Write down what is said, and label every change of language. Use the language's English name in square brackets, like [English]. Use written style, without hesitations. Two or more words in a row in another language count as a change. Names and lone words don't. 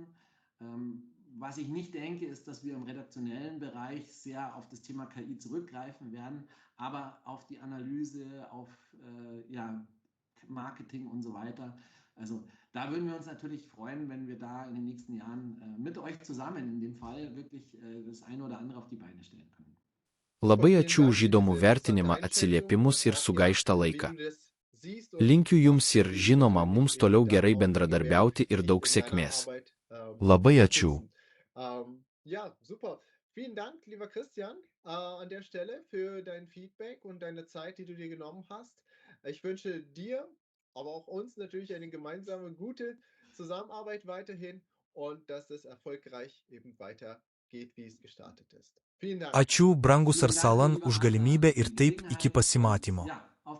[German] Was ich nicht denke, ist, dass wir im redaktionellen Bereich sehr auf das Thema KI zurückgreifen werden, aber auf die Analyse, auf Marketing und so weiter. Also da würden wir uns natürlich freuen, wenn wir da in den nächsten Jahren mit euch zusammen in dem Fall wirklich das eine oder andere auf die Beine stellen können. [Lithuanian] Labai ačiū už įdomų vertinimą, atsiliepimus ir sugaištą laiką. Linkiu jums ir žinoma mums toliau gerai bendradarbiauti ir daug sėkmės. Labai ačiū. [German] Ja, super. Vielen Dank, lieber Christian, an der Stelle für dein Feedback und deine Zeit, die du dir genommen hast. Ich wünsche dir, aber auch uns natürlich eine gemeinsame, gute Zusammenarbeit weiterhin und dass es erfolgreich eben weitergeht, wie es gestartet ist. Vielen Dank. [Lithuanian] Ačiū, brangus Arsalan, už galimybę ir taip iki pasimatymo.